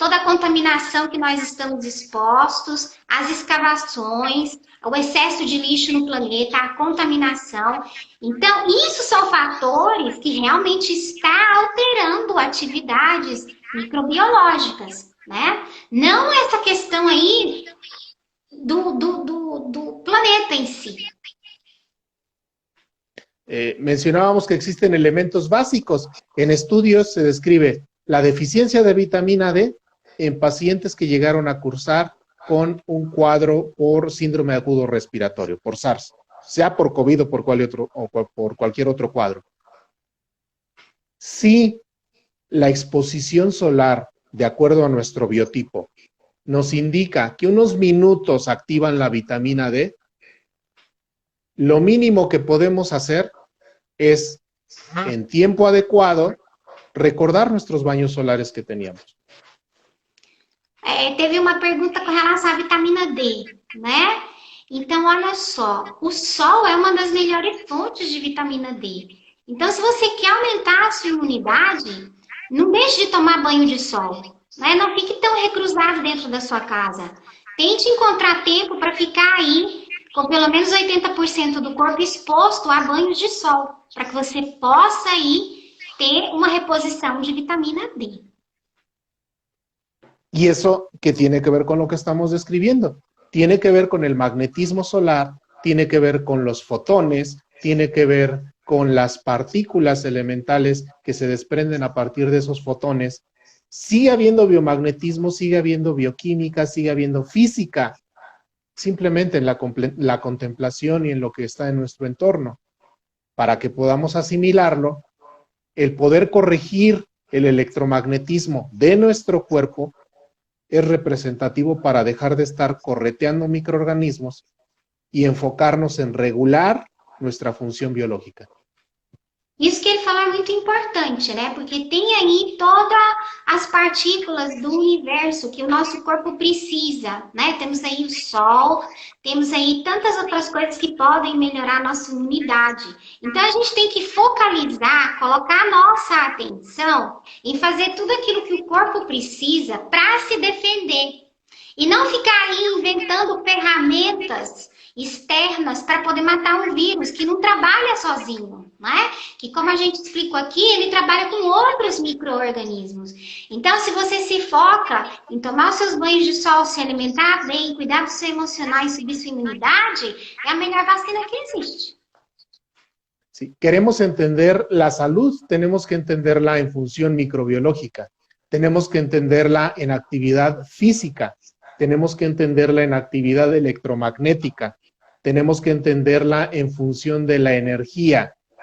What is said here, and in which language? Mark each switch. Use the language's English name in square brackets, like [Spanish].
[Portuguese] Toda a contaminação que nós estamos expostos, as escavações, o excesso de lixo no planeta, a contaminação. Então, isso são fatores que realmente estão alterando atividades microbiológicas, né? Não essa questão aí do planeta en sí. [Spanish] Mencionábamos que existen elementos básicos. En estudios se describe la deficiencia de vitamina D en pacientes que llegaron a cursar con un cuadro por síndrome agudo respiratorio, por SARS, sea por COVID o por cualquier otro cuadro. Si la exposición solar, de acuerdo a nuestro biotipo, nos indica que unos minutos activan la vitamina D, lo mínimo que podemos hacer es, en tiempo adecuado, recordar nuestros baños solares que teníamos. [Portuguese] Teve uma pergunta com relação à vitamina D, né? Então, olha só, o sol é uma das melhores fontes de vitamina D. Então, se você quer aumentar a sua imunidade, não deixe de tomar banho de sol. Né? Não fique tão reclusado dentro da sua casa. tente encontrar tempo para ficar aí com pelo menos 80% do corpo exposto a banhos de sol, para que você possa aí ter uma reposição de vitamina D. [Spanish] Y eso que tiene que ver con lo que estamos describiendo, tiene que ver con el magnetismo solar, tiene que ver con los fotones, tiene que ver con las partículas elementales que se desprenden a partir de esos fotones. Sigue habiendo biomagnetismo, sigue habiendo bioquímica, sigue habiendo física, simplemente en la contemplación y en lo que está en nuestro entorno. Para que podamos asimilarlo, el poder corregir el electromagnetismo de nuestro cuerpo es representativo para dejar de estar correteando microorganismos y enfocarnos en regular nuestra función biológica. [Portuguese] Isso que ele falou é muito importante, né? Porque tem aí todas as partículas do universo que o nosso corpo precisa, né? Temos aí o sol, temos aí tantas outras coisas que podem melhorar a nossa imunidade. Então, a gente tem que focalizar, colocar a nossa atenção em fazer tudo aquilo que o corpo precisa para se defender. E não ficar aí inventando ferramentas externas para poder matar um vírus que não trabalha sozinho, né? Que, como a gente explicou aqui, ele trabalha com outros micro-organismos. Então, se você se foca em tomar os seus banhos de sol, se alimentar bem, cuidar do seu emocional e subir sua imunidade, é a melhor vacina que existe. [Spanish] Si queremos entender la salud, tenemos que entenderla en función microbiológica, tenemos que entenderla en actividad física, tenemos que entenderla en actividad electromagnética, tenemos que entenderla en función de la energía.